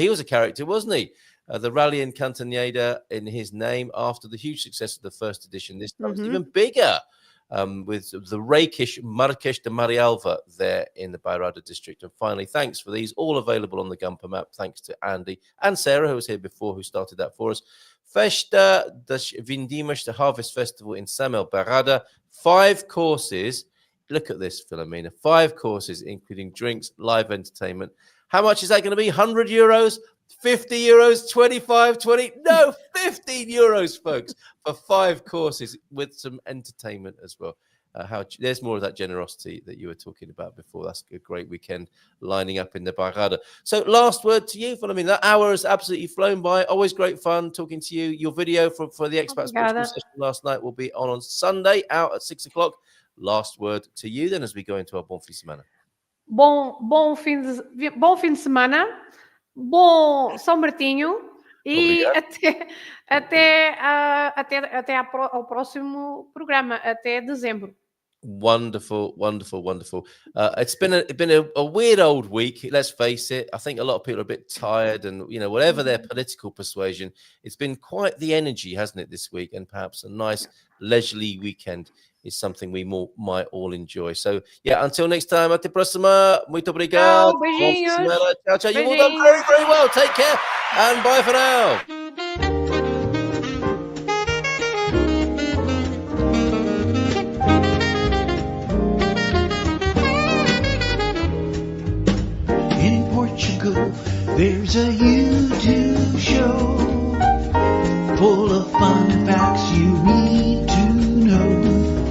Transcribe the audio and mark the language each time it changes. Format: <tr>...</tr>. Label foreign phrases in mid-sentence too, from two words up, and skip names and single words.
<en>He was a character, wasn't he? The Rally in Cantanhede in his name after the huge success of the first edition. This time it's even bigger with the rakish Marquês de Marialva there in the Bairrada district. And finally, thanks for these, all available on the Gumper map. Thanks to Andy and Sarah, who was here before, who started that for us. Festa das Vindimas, the Harvest Festival in Samel Bairrada. 5 courses. Look at this, Filomena. 5 courses, including drinks, live entertainment. How much is that going to be? 100 euros? 50 euros, 25, 20, no, 15 euros, folks, for 5 courses with some entertainment as well. There's more of that generosity that you were talking about before. That's a great weekend lining up in the Bairrada. So last word to you, Filomena. That hour has absolutely flown by. Always great fun talking to you. Your video for the Expats Portugal session last night will be on Sunday, out at 6 o'clock. Last word to you then as we go into our</en> <pt>Bom Fim de Semana. Bom fim de semana. Bom São Martinho e até ao próximo programa, até dezembro.</pt> <en>Wonderful. It's been a weird old week, let's face it. I think a lot of people are a bit tired and, whatever their political persuasion, it's been quite the energy, hasn't it, this week? And perhaps a nice leisurely weekend is something we might all enjoy. So, until next time,</en> <pt>até próxima. Muito obrigado. Beijinhos. Ciao.</pt> <en>You've all done very, very well. Take care and bye for now. In Portugal, there's a YouTube show full of fun facts you need to know.</en>